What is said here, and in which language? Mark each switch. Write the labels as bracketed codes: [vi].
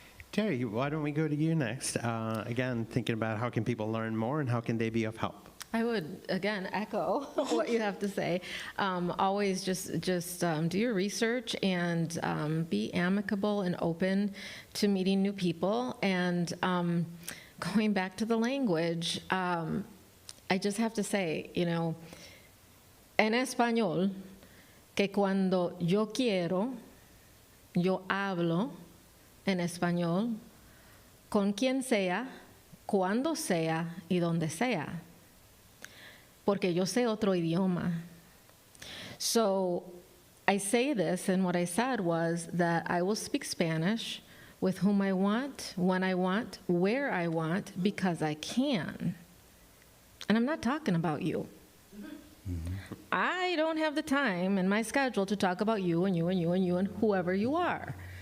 [en] Terry, why don't we go to you next? Again, thinking about how can people learn more and how can they be of help? I would, again, echo what you have to say. Always just do your research and be amicable and open to meeting new people. And going back to the language, I just have to say, [es] en español, que cuando yo quiero, yo hablo en español, con quien sea, cuando sea y donde sea, porque yo sé otro idioma. [en] So I say this, and what I said was that I will speak Spanish with whom I want, when I want, where I want, because I can. And I'm not talking about you. I don't have the time in my schedule to talk about you and you and you and you and whoever you are.